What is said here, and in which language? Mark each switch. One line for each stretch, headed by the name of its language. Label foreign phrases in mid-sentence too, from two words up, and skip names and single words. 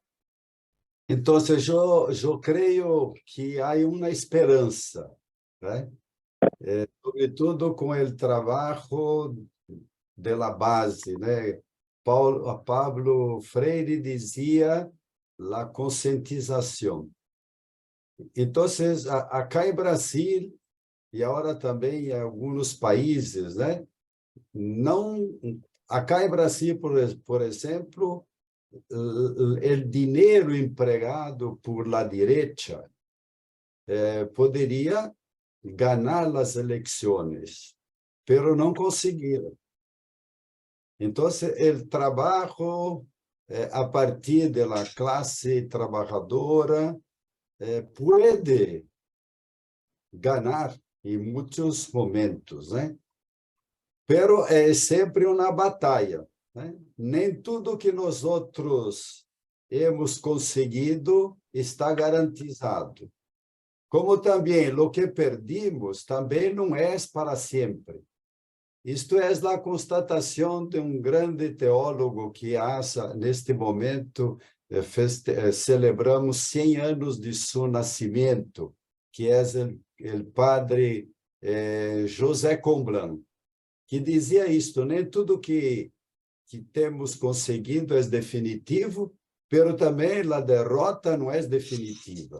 Spanish: Entonces, yo creo que hay una esperanza, ¿eh? Sobre todo con el trabajo de la base, ¿eh? Pablo Freire decía la concientización. Entonces, acá en Brasil,
Portuguese: e agora também em alguns países, né? Não, acá em Brasil, por exemplo, o dinheiro empregado
Spanish: por la derecha
Portuguese: poderia ganhar as eleições, pero não conseguiram. Então, o trabalho a partir da classe trabalhadora pode ganhar em muitos momentos, né? Pero é sempre uma batalha, né? Nem tudo que nós outros
Spanish: hemos conseguido está garantizado.
Portuguese: Como também o que perdimos também não é para sempre. Isto é a constatação de um grande teólogo que neste momento celebramos 100 anos de seu nascimento, que é o padre José Comblan, que dizia isto: nem tudo que temos conseguido é definitivo, pero também a derrota não é definitiva.